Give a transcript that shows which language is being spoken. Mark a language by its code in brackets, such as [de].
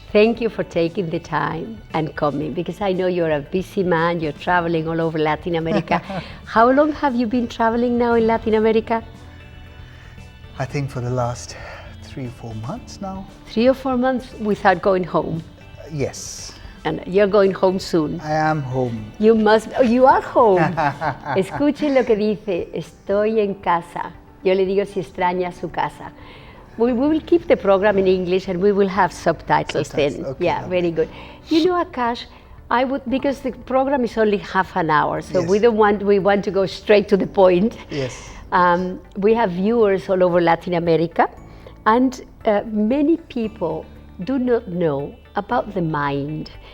[en] Thank you for taking the time and coming, because I know you're a busy man, you're traveling all over Latin America. How long have you been traveling now in Latin America? I think for the last 3 or 4 months now. 3 or 4 months without going home. Yes. And you're going home soon. I am home. You must, oh, you are home. [es] Escuchen lo que dice, estoy en casa. Yo le digo si extraña su casa. [en] We will keep the program in English and we will have subtitles then. Okay, Yeah, very good. You know, Aksh, I would, because the program is only half an hour, so Yes. we want to go straight to the point. Yes. We have viewers all over Latin America, and many people do not know about the mind.